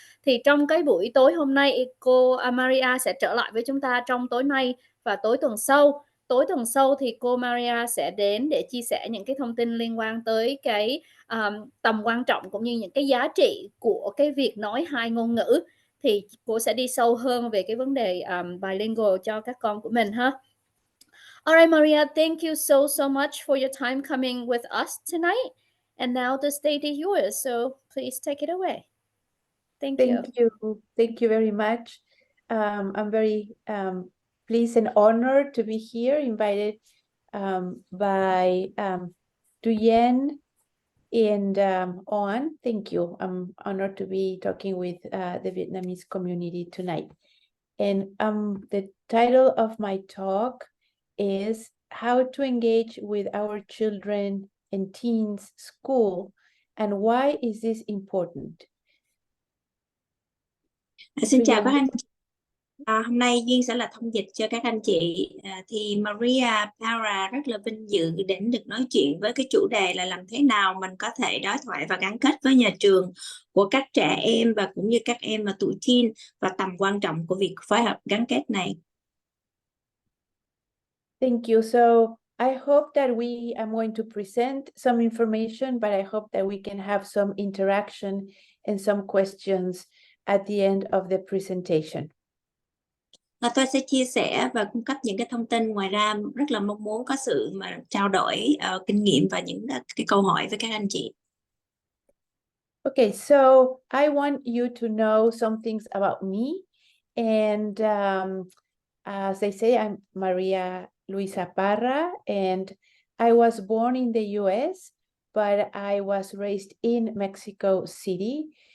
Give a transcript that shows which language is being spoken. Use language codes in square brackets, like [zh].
[vi] Thì trong cái buổi tối hôm nay, cô Maria sẽ trở lại với chúng ta trong tối nay và tối tuần sau. Tối tuần sau thì cô Maria sẽ đến để chia sẻ những cái thông tin liên quan tới cái tầm quan trọng cũng như những cái giá trị của cái việc nói hai ngôn ngữ. Thì cô sẽ đi sâu hơn về cái vấn đề bilingual cho các con của mình ha. [en] Alright, Maria, thank you so much for your time coming with us tonight. And now the stage is yours, so please take it away. Thank you. Thank you very much. I'm very pleased and honored to be here, invited by Lien and Oan. Thank you. I'm honored to be talking with the Vietnamese community tonight. And the title of my talk is How to Engage with Our Children in Teens School, and why is this important? [vi] Xin chào các anh chị. Hôm nay Duyên sẽ là thông dịch cho các anh chị. Thì Maria Para rất là vinh dự đến được nói chuyện với cái chủ đề là làm thế nào mình có thể đối thoại và gắn kết với nhà trường của các trẻ em và cũng như các em mà tuổi teen và tầm quan trọng của việc phối hợp gắn kết này. [en] Thank you. So I hope that I'm going to present some information, but I hope that we can have some interaction and some questions at the end of the presentation. [vi] Tôi sẽ chia sẻ và cung cấp những cái thông tin, ngoài ra rất là mong muốn có sự mà trao đổi kinh nghiệm và những cái câu hỏi với các anh chị. [en] Okay, so I want you to know some things about me. And as I say, I'm Maria Luisa Parra, and I was born in the US, but I was raised in Mexico City.